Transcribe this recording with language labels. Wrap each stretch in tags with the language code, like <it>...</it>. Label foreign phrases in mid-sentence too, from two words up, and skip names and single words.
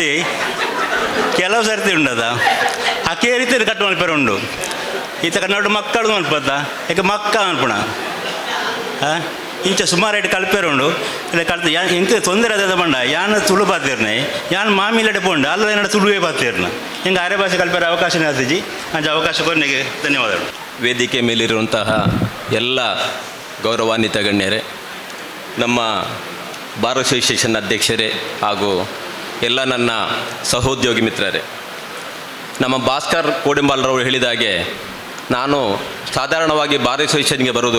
<tcy>ಸರ್ತಿ ಉಂಡದ ಅಕ್ಕೇ ರೀತಿಯಲ್ಲಿ ಕಟ್ಟು ಮಲ್ಪರ ಉಂಡು ಈತ ಕನ್ನಡ ಮಕ್ಕಳು ಮಲ್ಪದ ಯಾಕೆ ಮಕ್ಕ ಮಲ್ಪುಣ ಹಾಂ ಇಂಚ ಸುಮಾರು ಐಟು ಕಲ್ಪೇರು ಉಂಡು ಇಲ್ಲ ಕಲ್ತು ಎಂಕ ತೊಂದರೆ ಅದ ಬಂಡ ಯಾನ ತುಳು ಪಾತಿರ್ನೆ ಯಾನ್ ಮಾಮಿಲಡೆ ಪೋಂಡು ಅಲ್ಲ ಏನಾಡ ತುಳುವೇ ಪಾತಿರ್ನ ಹಿಂಗೆ ಅರೆ ಭಾಷೆ ಕಲ್ಪೇರ ಅವಕಾಶ ಆತಿಜಿ ಅಂಚ ಅವಕಾಶ</tcy> <kn>ಕೊನೆಗೆ ಧನ್ಯವಾದಗಳು. ವೇದಿಕೆ ಮೇಲಿರುವಂತಹ ಎಲ್ಲ ಗೌರವಾನ್ವಿತ ಗಣ್ಯರೇ, ನಮ್ಮ ಬಾರ್ ಅಸೋಸಿಯೇಷನ್ ಅಧ್ಯಕ್ಷರೇ ಹಾಗೂ ಎಲ್ಲ ನನ್ನ ಸಹೋದ್ಯೋಗಿ ಮಿತ್ರರೇ, ನಮ್ಮ ಭಾಸ್ಕರ್ ಕೋಡಿಂಬಾಲ್ರವರು ಹೇಳಿದ ಹಾಗೆ ನಾನು ಸಾಧಾರಣವಾಗಿ ಬಾರ್ ಅಸೋಸಿಯೇಷನ್ಗೆ ಬರುವುದಿಲ್ಲ.</kn>